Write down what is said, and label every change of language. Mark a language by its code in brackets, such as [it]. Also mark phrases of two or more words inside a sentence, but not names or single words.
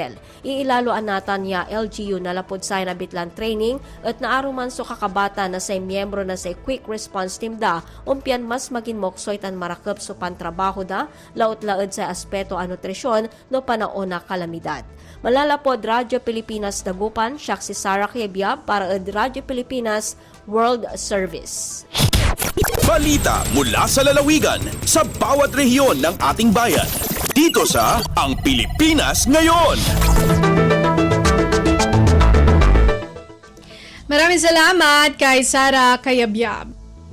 [pag] Iilaloan natan niya LGU na lapod sa nabitlan training at naaruman so kakabata na say miyembro na say [en] quick response team [pag] da umpian mas maging moksoy tan marakop so pantrabaho da laot-laod sa aspeto a nutrisyon no panaon na kalamidad. Malalapod Radyo Pilipinas Dagupan, siya si Sarah Kiebiab para od Radyo Pilipinas World Service. [tl] Balita mula sa lalawigan sa bawat rehiyon ng ating bayan. Dito sa Ang Pilipinas Ngayon. Maraming salamat kay Sarah Kayabyab.